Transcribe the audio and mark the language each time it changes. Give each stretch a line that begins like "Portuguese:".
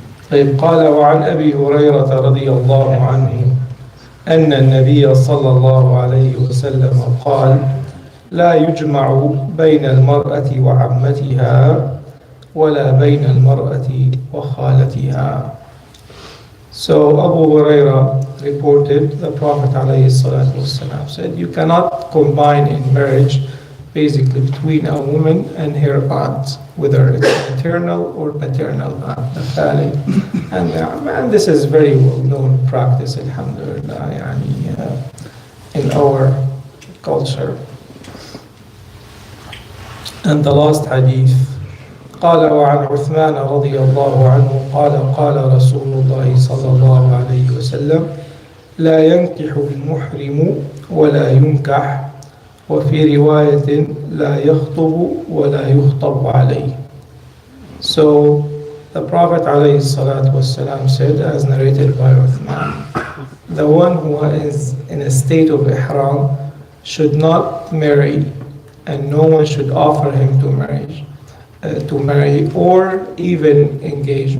Arabic: طيب قال وعن أبي هريرة رضي الله عنه أن النبي صلى الله عليه وسلم قال لا يجمع بين المرأة وعمتها ولا بين المرأة وخالتها.
English: So Abu Huraira reported the Prophet ﷺ said you cannot combine in marriage basically between a woman and her aunt, whether it's maternal or paternal aunt, the family. And this is very well-known practice, alhamdulillah, in our culture. And the last hadith,
Arabic: قال وعن عثمان رضي الله عنه قال قال رسول الله صلى الله عليه وسلم لا ينكح المحرم ولا ينكح وفي رواية لا يخطب ولا يخطب عليه.
English: So the Prophet ﷺ said, as narrated by Uthman, the one who is in a state of ihram should not marry, and no one should offer him to marry or even engage.